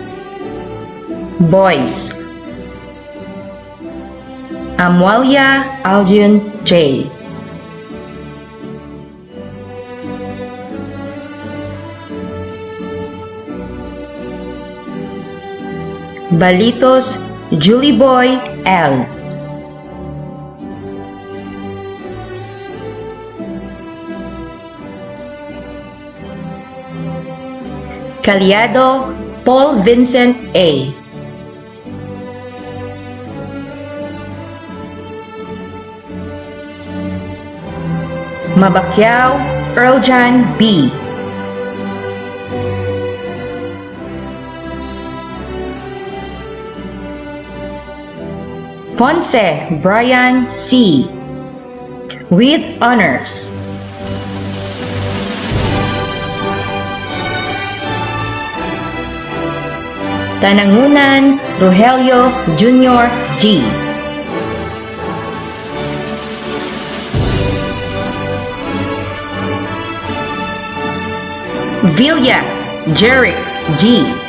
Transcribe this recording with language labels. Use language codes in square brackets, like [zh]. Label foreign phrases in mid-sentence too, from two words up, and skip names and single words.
[en] Boys: Amalia Aljun J. Balitos Julie Boy L. Caliado Paul Vincent A. Mabakyaw Earljan B. Ponce Brian C. with honors. Tanangunan Rogelio Jr. G. Villa Jeric G.